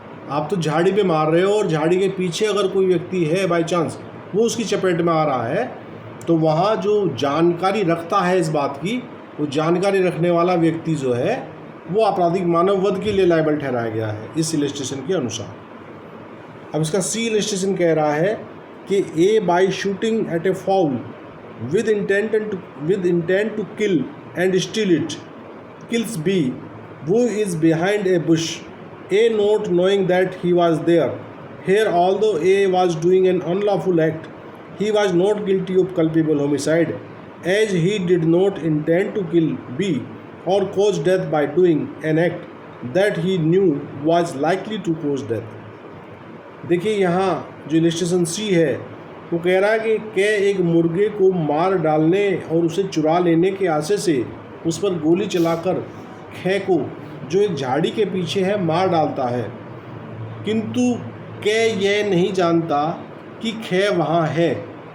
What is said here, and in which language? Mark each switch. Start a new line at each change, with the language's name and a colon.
Hindi: आप तो झाड़ी पे मार रहे हो और झाड़ी के पीछे अगर कोई व्यक्ति है बाय चांस वो उसकी चपेट में आ रहा है, तो वहाँ जो जानकारी रखता है इस बात की, वो जानकारी रखने वाला व्यक्ति जो है वो आपराधिक मानव वध के लिए लायबल ठहराया गया है इस इलस्ट्रेशन के अनुसार। अब इसका सी इलस्ट्रेशन कह रहा है कि
English: A by shooting at a fowl with intent to kill and steal it, kills B, who is behind a bush, A not knowing that he was there. Here, although A was doing an unlawful act, he was not guilty of culpable homicide, as he did not intend to kill B or cause death by doing an act that he knew was likely to cause death.
Hindi: देखिए यहाँ जो illustration सी है वो कह रहा है कि कै एक मुर्गे को मार डालने और उसे चुरा लेने के आशय से उस पर गोली चलाकर कै को, जो एक झाड़ी के पीछे है, मार डालता है, किंतु कै यह नहीं जानता कि कै वहाँ है।